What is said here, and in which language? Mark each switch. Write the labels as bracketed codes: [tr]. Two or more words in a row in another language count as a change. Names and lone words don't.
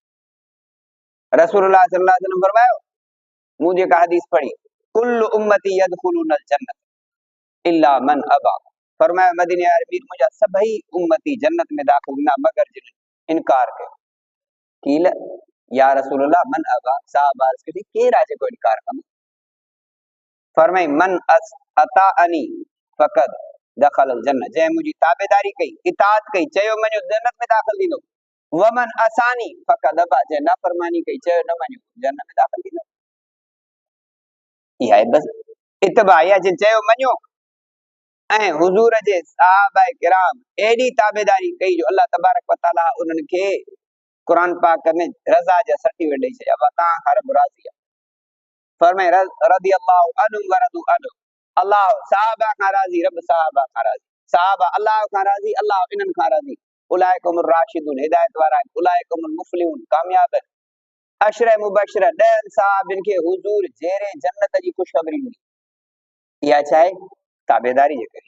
[sd] रसूलुल्लाह [ar] صلى الله عليه وسلم [sd] फरमायो, मूं जेका हदीस पढ़ी, [ar] كل أمتي يدخلون الجنة إلا من أبى, [sd] फरमाया मदीने वारे मीर मुंहिंजा सभई उम्मती जन्नत में दाख़िल थींदा मगर जिन इनकार कयो। [ar] قيل يا رسول الله من أبى, [sd] साहबा अर्ज़ कई केरु आहे जेको इनकार कंदो? फरमाई [ar] من أطاعني فقد دخل الجنة, [sd] जंहिं मुंहिंजी ताबेदारी कई, इताअत कई, चयो मञो जन्नत में दाख़िल थींदो। [ar] ومن عصاني فقد أبى, [sd] जंहिं नाफरमानी कई, चयो न मञो, जन्नत में दाख़िल थींदो। इहा आहे बस इत्तिबा, इहा जिन चयो मञो ऐं हुजूर जे सहाबा किराम एडी ताबेदारी कई जो [ar] الله تبارك وتعالى [sd] उन्हनि खे कुरान पाक में रज़ा जा सर्टिफिकेट ॾेई छॾिया, तां हर राज़ी आहे। फरमाए [ar] رضي الله عنهم ورضوا عنه, [sd] अल्लाह सहाबा खां राज़ी, रब सहाबा खां राज़ी, सहाबा अल्लाह खां राज़ी, अल्लाह इन्हनि खां राज़ी। [ar] أولئك هم الراشدون, [sd] हिदायत वारा आहिनि, [ar] أولئك هم المفلحون, [sd] कामयाब आहिनि। [ar] عشرة مبشرة [sd] 10 साहबनि खे हुजूर जहिड़े जन्नत जी ख़ुशख़बरी मिली। इहा छा आहे? ताबेदारी जे करे।